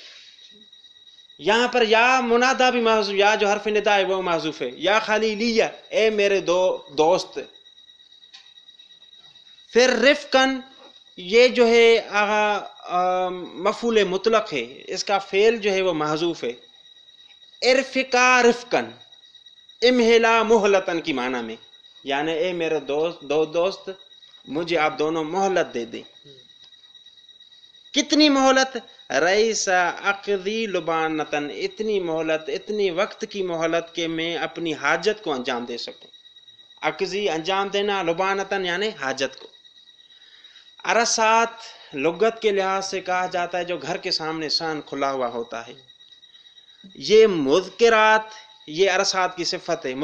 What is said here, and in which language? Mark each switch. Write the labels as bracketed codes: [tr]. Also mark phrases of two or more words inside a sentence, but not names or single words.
[ur] یہاں پر یا منادا بھی محذوف، یا جو حرف ندا ہے وہ محذوف ہے، [ar] یا خلیلیہ، [ur] اے میرے دو دوست۔ پھر رفقن، یہ جو ہے مفعول مطلق ہے، اس کا فعل جو ہے وہ محذوف ہے۔ [ar] ارفقا رفقن، امہلا مہلتن [ur] کی معنی میں، یعنی اے میرے دو دوست، مجھے آپ دونوں مہلت دے دیں۔ کتنی مہلت؟ [ar] ریث اقضی لبانتن، [ur] اتنی مہلت، اتنی وقت کی مہلت کہ میں اپنی حاجت کو انجام دے سکوں۔ اقضی انجام دینا، لبانتن یعنی حاجت کو۔ عرصات لغت کے لحاظ سے کہا جاتا ہے جو گھر کے سامنے سان کھلا ہوا ہوتا ہے۔ یہ مذکرات، یہ عرصات کی صفت ہے۔